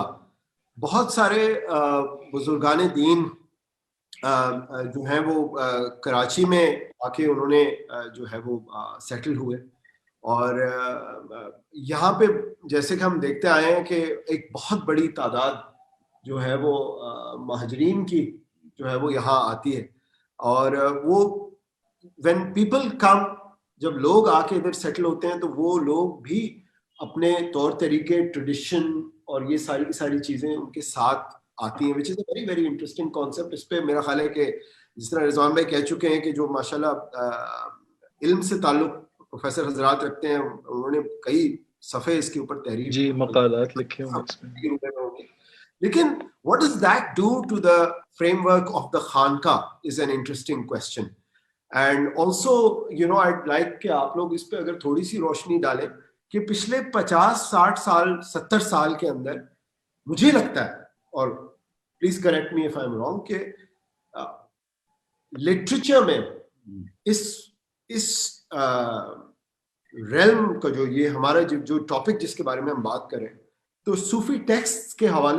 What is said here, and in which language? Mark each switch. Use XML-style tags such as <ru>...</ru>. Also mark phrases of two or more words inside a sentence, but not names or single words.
<ur>بہت سارے بزرگان دین جو ہیں وہ کراچی میں آ کے انہوں نے جو ہے وہ سیٹل ہوئے، اور یہاں پہ جیسے کہ ہم دیکھتے آئے ہیں کہ ایک بہت بڑی تعداد جو ہے وہ مہاجرین کی جو ہے وہ یہاں آتی ہے. اور وہ</ur> <en>when people come،</en> <ur>جب لوگ آ کے ادھر سیٹل ہوتے ہیں تو وہ لوگ بھی اپنے طور طریقے، ٹریڈیشن اور یہ ساری کی ساری چیزیں ان کے ساتھ آتی ہیں،</ur> <en>which is a very very interesting concept.</en> <ur>اس پہ میرا خیال ہے کہ جس طرح رضوان بھائی کہہ چکے ہیں کہ جو ماشاءاللہ علم سے تعلق پروفیسر حضرات رکھتے ہیں، انہوں نے کئی صفحے اس کے اوپر تحریر جی مقالات لکھے ہوں گے اس میں.</ur> <en>لیکن what does that do to the framework of the خانقاہ is an interesting question. And also I'd like</en> <ur>کہ آپ لوگ اس پہ اگر تھوڑی سی روشنی ڈالیں کہ پچھلے 50 60 سال 70 سال کے اندر مجھے لگتا ہے، اور</ur> <en>please correct me if I'm wrong,</en> <ur>کہ لٹریچر میں اس ریلم کا جو یہ ہمارا جو ٹاپک جس کے بارے میں ہم بات کریں، تو صوفی ٹیکسٹ کے حوالے</ur>